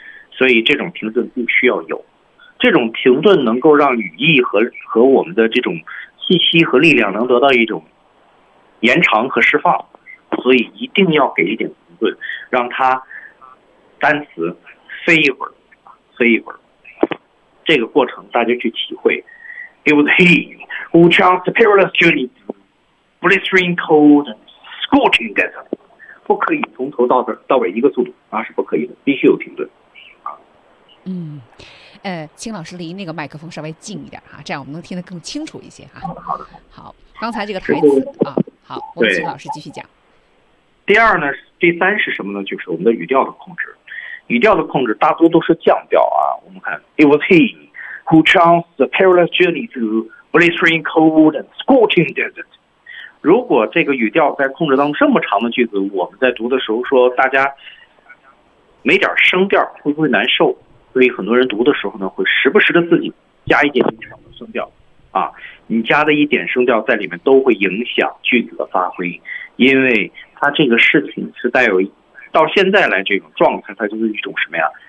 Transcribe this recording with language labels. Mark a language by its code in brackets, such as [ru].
[zh] 所以这种停顿必须要有。这种停顿能够让语义和我们的这种气息和力量能得到一种延长和释放，所以一定要给一点停顿，让它单词飞一会儿，飞一会儿。这个过程大家去体会。 [en] It was he who chanced a perilous journey through blistering cold and scorching desert. [zh] 不可以从头到尾一个速度啊，是不可以的，必须有停顿。青老师离那个麦克风稍微近一点哈，这样我们能听得更清楚一些哈。好的，好，刚才这个台词啊，好，我们请老师继续讲。第二呢，第三是什么呢？就是我们的语调的控制。语调的控制大多都是降调啊。我们看 [en] ，It was he who chanced the perilous journey through blistering cold and scorching desert。 [zh] 如果这个语调在控制当中这么长的句子，我们在读的时候说大家没点声调，会不会难受？所以很多人读的时候呢，会时不时的自己加一点长的声调，啊，你加的一点声调在里面都会影响句子的发挥，因为它这个事情是带有到现在来这种状态，它就是一种什么呀？